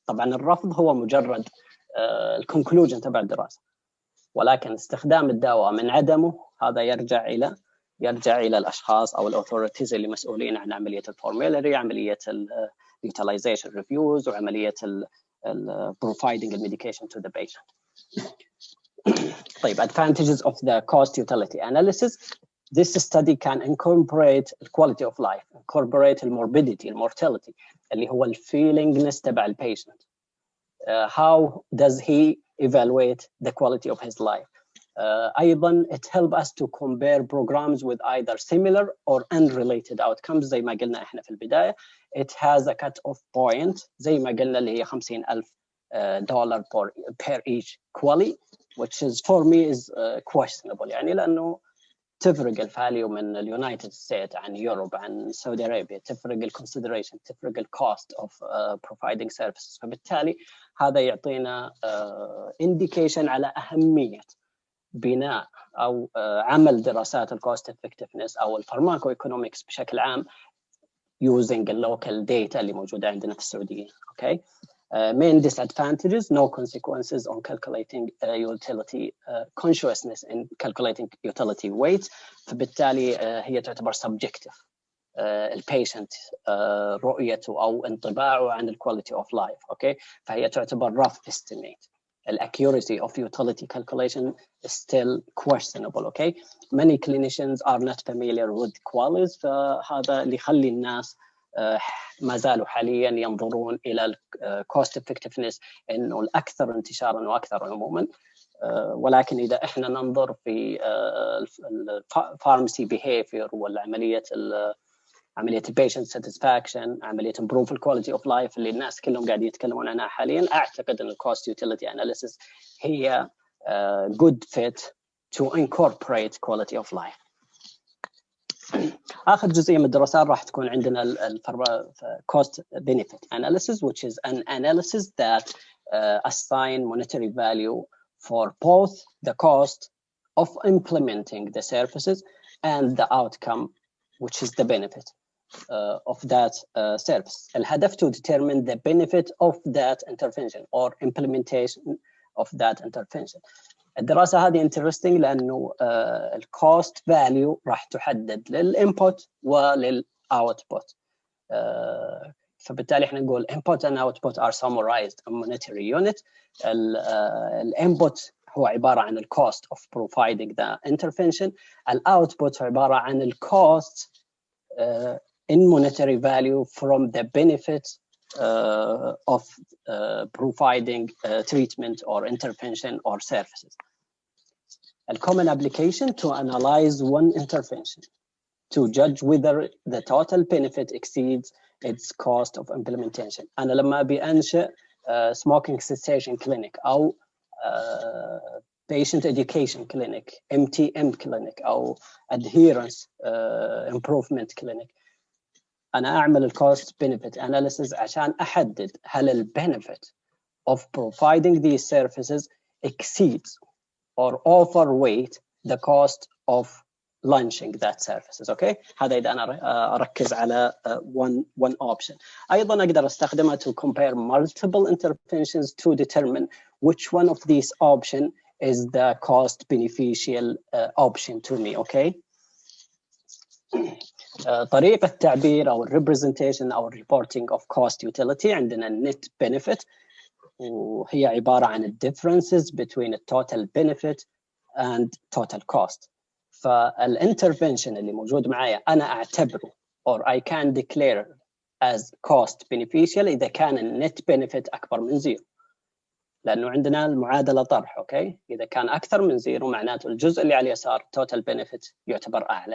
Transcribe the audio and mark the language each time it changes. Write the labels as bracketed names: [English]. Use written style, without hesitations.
[Arabic] طبعا الرفض هو مجرد الكونكلوجن تبع الدراسه، ولكن استخدام الدواء من عدمه هذا يرجع الى الاشخاص او الاوثوريتيز اللي مسؤولين عن عمليه الفورمولري، عمليه اليوتيلايزيشن ريفيوز، وعمليه providing الميديكيشن [English] to the patient. طيب advantages of the cost utility analysis. This study can incorporate the quality of life, incorporate the morbidity, the mortality [Arabic] اللي هو الفيلينجنس تبع البيشنت. [English] How does he evaluate the quality of his life? [Arabic] أيضا [English] it helps us to compare programs with either similar or unrelated outcomes [Arabic] زي ما قلنا احنا في البداية. [English] It has a cut-off point [Arabic] زي ما قلنا اللي هي [English] $50,000 per each quality, which is for me is questionable [Arabic] يعني لأنه تفرق الفاليو من اليونايتد ستيت عن يوروب عن سعودي أرابيا، تفرق الكونسيدريشن، تفرق الكوست اوف [English] providing services. [Arabic] فبالتالي هذا يعطينا indication على أهمية بناء أو عمل دراسات الكوست افكتفنس أو الفارماكو ايكونومكس بشكل عام [English] using the local data [Arabic] اللي موجودة عندنا في السعودية. [English] Okay. Main disadvantages: no consequences on calculating utility consciousness in calculating utility weight. [Arabic] فبالتالي هي تعتبر subjective. البيشنت رؤيته أو انطباعه عن [English] quality of life. [Arabic] Okay. فهي تعتبر rough estimate. [English] The accuracy of utility calculation is still questionable. Okay. Many clinicians are not familiar with qualities. [Arabic] فهذا اللي يخلي الناس ما زالوا حاليا ينظرون الى [English] cost effectiveness [Arabic] انه الاكثر انتشارا واكثر عموما. ولكن اذا احنا ننظر في الفارماسي behavior والعمليه عمليه patient satisfaction، عمليه improve quality of life اللي الناس كلهم قاعدين يتكلمون عنها حاليا، اعتقد ان cost utility analysis هي [English] good fit to incorporate quality of life. [Arabic] آخر جزئية من الدراسات راح تكون عندنا [English] cost benefit analysis, which is an analysis that assign monetary value for both the cost of implementing the services and the outcome, which is the benefit of that service. [Arabic] الهدف [English] to determine the benefit of that intervention or implementation of that intervention. [Arabic] الدراسة هذه interesting لأنه ال [English] cost value [Arabic] راح تحدد للinput وللoutput. فبالتالي احنا نقول [English] input and output are summarized in monetary unit. الinput [Arabic] هو عبارة عن [English] الcost of providing the intervention. الoutput [Arabic] عبارة عن [English] الcost in monetary value from the benefits of providing treatment or intervention or services. A common application to analyze one intervention to judge whether the total benefit exceeds its cost of implementation. [Arabic] أنا لما أبي أنشئ [English] smoking cessation clinic أو patient education clinic, MTM clinic أو adherence improvement clinic، [Arabic] أنا أعمل [English] cost benefit analysis [Arabic] عشان أحدد هل [English] benefit of providing these services exceeds or overweight the cost of launching that services. Okay. [Arabic] هذا إذا أنا أركز على one option. أيضا أقدر أستخدمها [English] to compare multiple interventions to determine which one of these option is the cost beneficial option to me. Okay. [Arabic] طريقة التعبير أو [English] representation أو reporting of cost utility عندنا net benefit، [Arabic] وهي عبارة عن [English] differences between the total benefit and total cost. [Arabic] فالintervention اللي موجود معايا أنا أعتبره [English] or I can declare as cost beneficial [Arabic] إذا كان النت benefit أكبر من 0. لانه عندنا المعادله طرح. اوكي، اذا كان اكثر من زيرو معناته الجزء اللي على اليسار [English] total benefit [Arabic] يعتبر اعلى.